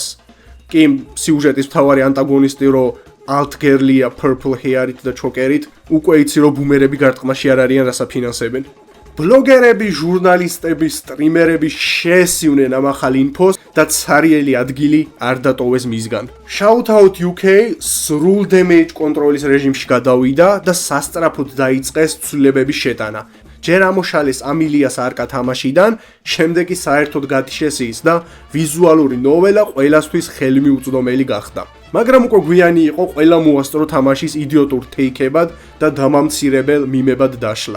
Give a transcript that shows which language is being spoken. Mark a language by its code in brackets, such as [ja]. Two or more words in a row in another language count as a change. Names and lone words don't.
[ka] კი სიუჟეტის მთავარი ანტაგონისტი რომ ალტგერლია [en] purple hair- [ka] ით და ჩოკერით, უკვე იცი რომ ბუმერები გარტყმაში არ არიან რას აფინანსებენ. ბლოგერები, ჟურნალისტები, სტრიმერები შეესიunen ამ ახალ ინფოს და ცარიელი ადგილი არ დატოვეს მისგან. Shout out UK სრულ [en] damage control- [ka] ის რეჟიმში გადავიდა და სასწრაფოდ დაიწყეს ცვლილებების შეტანა. ჯერ ამოშალეს ამილიას არკა თამაშიდან, შემდეგ კი საერთოდ გათიშეს ის და ვიზუალური ნოველა ყველასთვის ხელმიუწვდომელი გახდა. მაგრამ უკვე გვიანი იყო ყველა მოასწრო თამაშის იდიოტურ თეიქებად და დამამცირებელ მიმებად დაშლა.